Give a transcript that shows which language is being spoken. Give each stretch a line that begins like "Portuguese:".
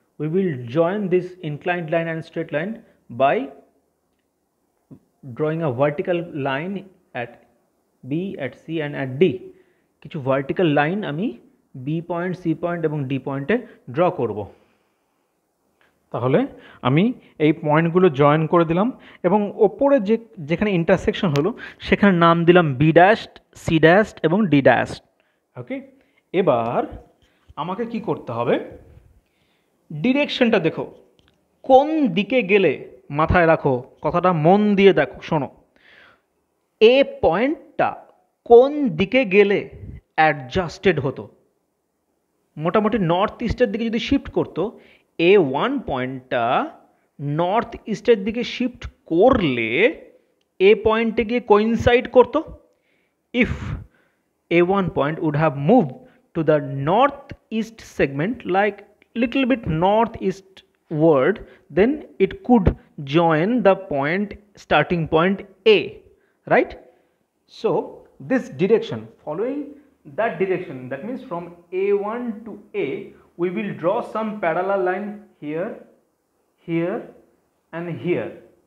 English: We will join this inclined line and straight line by drawing a vertical line at B, at C and at D.
Bangla: কিছু vertical line আমি B point, C point এবং D point এ draw করব। তাহলে আমি এই পয়েন্টগুলো join করে দিলাম এবং ওপরে যেখানে ইন্টারসেকশন হলো সেখানে নাম দিলাম বি ড্যাশড, সি ড্যাশড এবং ডি ড্যাশড। ওকে, এবার আমাকে কি করতে হবে, ডিরেকশনটা দেখো কোন দিকে গেলে, মাথায় রাখো কথাটা, মন দিয়ে দেখো, শোনো, এ পয়েন্টটা কোন দিকে গেলে অ্যাডজাস্টেড হতো, মোটামুটি নর্থ ইস্টের দিকে যদি শিফট করতো, A1 পয়েন্টটা নর্থ ইস্টের দিকে শিফট করলে এ পয়েন্টে গিয়ে কোইনসাইড করতো।
English: ইফ A1 point would have moved to the northeast segment, like little bit northeastward, then it could join the point, starting point A, right? So this direction, following that direction, that means from A1 to A, we will draw some parallel line here, here and here.